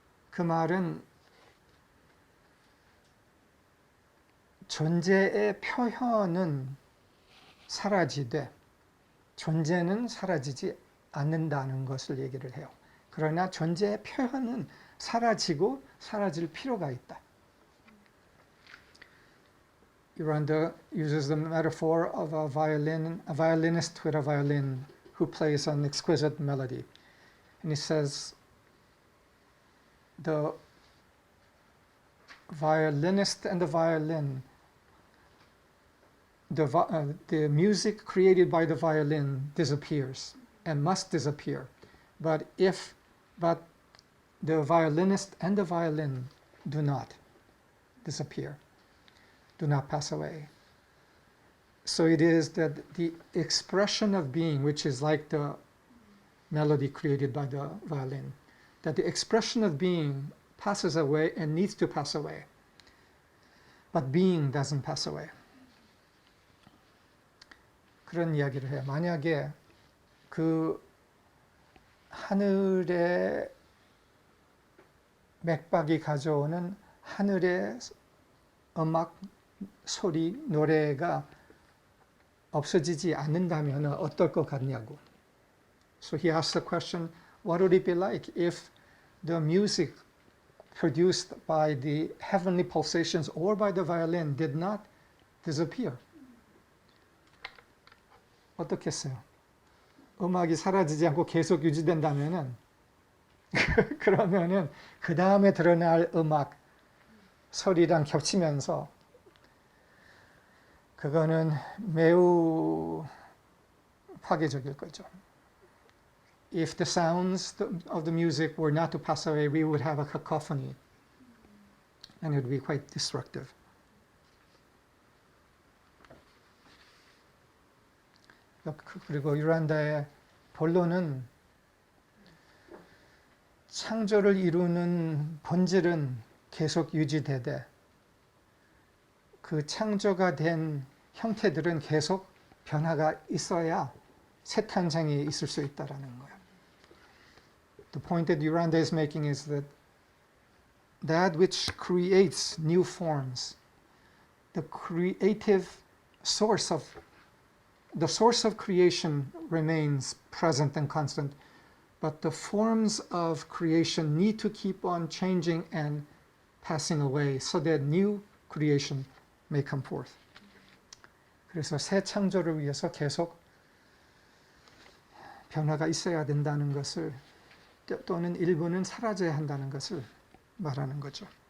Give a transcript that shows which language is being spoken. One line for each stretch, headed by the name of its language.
Korean: 그 말은 존재의 표현은 사라지되 존재는 사라지지 않는다는 것을 얘기를 해요. 그러나 존재의 표현은 사라지고 사라질 필요가 있다.
English: Yoranda uses the metaphor of a violinist with a violin who plays an exquisite melody. And he says, the violinist and the violin, the music created by the violin disappears and must disappear. But the violinist and the violin do not disappear. do not pass away. So it is that the expression of being, which is like the melody created by the violin, that the expression of being passes away and needs to pass away. But being doesn't pass away.
Korean: 그런 이야기를 해요. 만약에 그 하늘의 맥박이 가져오는 하늘의 음악, 소리, 노래가 없어지지 않는다면 어떨 것 같냐고.
English: So he asked the question, what would it be like if the music produced by the heavenly pulsations or by the violin did not disappear?
Korean: 어떻겠어요? 음악이 사라지지 않고 계속 유지된다면은 그러면은 그 다음에 드러날 음악 소리랑 겹치면서 그거는 매우 파괴적일 거죠.
English: If the sounds of the music were not to pass away, we would have a cacophony, and it would be quite destructive.
Korean: 그리고 유란다의 본론은 창조를 이루는 본질은 계속 유지되되 그 창조가 된 형태들은 계속 변화가 있어야 새 탄생이 있을 수 있다라는 거예요.
English: The point that Yuranda is making is that that which creates new forms, the creative source of the source of creation remains present and constant, but the forms of creation need to keep on changing and passing away so that new creation may come forth.
Korean: 그래서 새 창조를 위해서 계속 변화가 있어야 된다는 것을 또는 일부는 사라져야 한다는 것을 말하는 거죠.